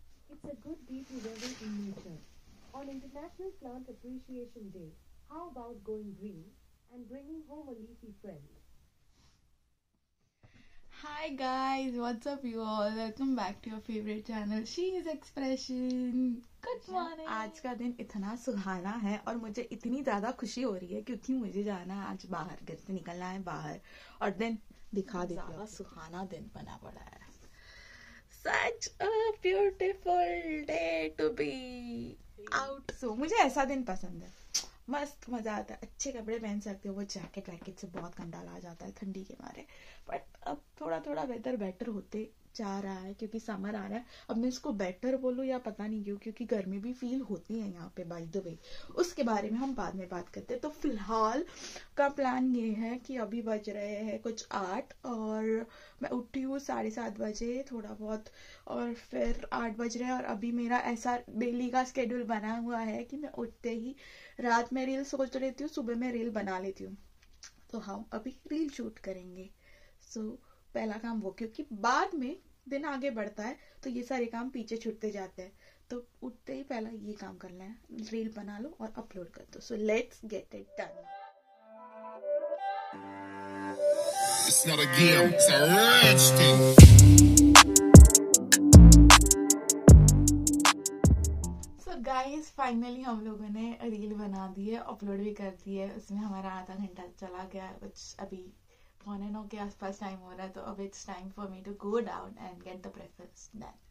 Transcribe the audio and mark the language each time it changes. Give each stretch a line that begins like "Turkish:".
English: It's a good day to revel in nature. On International Plant Appreciation Day, how about going green and bringing home a leafy friend? Hi guys, what's up you all? Welcome back to your favorite channel, She's Expression. Good morning.
Hindi: आज का दिन इतना सुहाना है और मुझे इतनी ज्यादा खुशी हो रही है क्योंकि मुझे जाना है आज बाहर, घर से निकलना है बाहर और दिन दिखा देती हूँ। सुहाना दिन बना पड़ा है।
English: Such a beautiful day to be out.
Hindi: So मुझे ऐसा दिन पसंद है, मस्त मजा आता है, अच्छे कपड़े पहन सकते हो। वो जैकेट वैकेट से बहुत कंटाला आ जाता है ठंडी के मारे, बट अब थोड़ा थोड़ा बेटर होते जा रहा है क्योंकि समर आ रहा है। अब मैं इसको बेटर बोलूँ या पता नहीं क्यों, क्योंकि गर्मी भी फील होती है यहाँ पे।
English: by the way
Hindi: उसके बारे में हम बाद में बात करते हैं। तो फिलहाल का प्लान ये है कि अभी बज रहे हैं कुछ 8 और मैं उठी हूँ 7:30 बजे थोड़ा बहुत, और फिर 8 बज रहे हैं और अभी मेरा ऐसा डेली का स्केड्यूल बना हुआ है कि मैं उठते ही रात में रील सोच लेती हूँ, सुबह में रील बना लेती हूँ। तो हम अभी रील शूट करेंगे। सो पहला काम वो, क्योंकि बाद में दिन आगे बढ़ता है तो ये सारे काम पीछे छूटते जाते हैं। तो उठते ही पहला ये काम करना है, रील बना लो और अपलोड कर दो। So
English: Let's get it done. It's not a game, it's a rich thing.
Hindi: So guys finally हम लोगों ने रील बना दी है, अपलोड भी कर दी है। उसमें हमारा आधा घंटा चला गया, कुछ अभी 8:45 के आसपास टाइम हो रहा है। तो अब
English: It's time for me to go down and get the breakfast done.